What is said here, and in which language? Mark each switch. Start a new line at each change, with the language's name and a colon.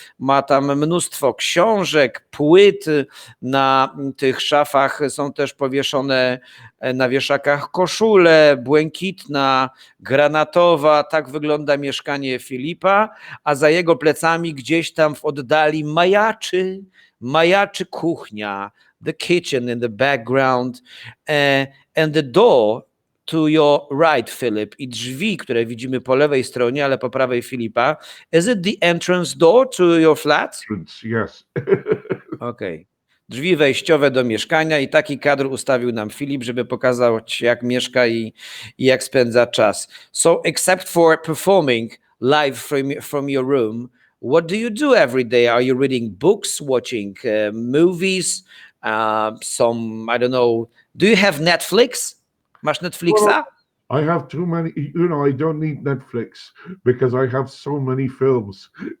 Polish: Ma tam mnóstwo książek, płyt, na tych szafach są też powieszone na wieszakach koszule, błękitna, granatowa, tak wygląda mieszkanie Filipa, a za jego plecami gdzieś tam w oddali majaczy kuchnia, the kitchen in the background, and the door to your right, Philip, i drzwi, które widzimy po lewej stronie, ale po prawej Filipa.
English: Is it the entrance door to your flat? Yes. Okay.
Polish: Drzwi wejściowe do mieszkania i taki kadr ustawił nam Filip, żeby pokazać, jak mieszka i jak spędza czas.
English: So except for performing live from your room, what do you do every day? Are you reading books, watching movies, some, I don't know, do you have Netflix?
Polish: Masz Netflixa?
English: Well, I have too many, I don't need Netflix because I have so many films.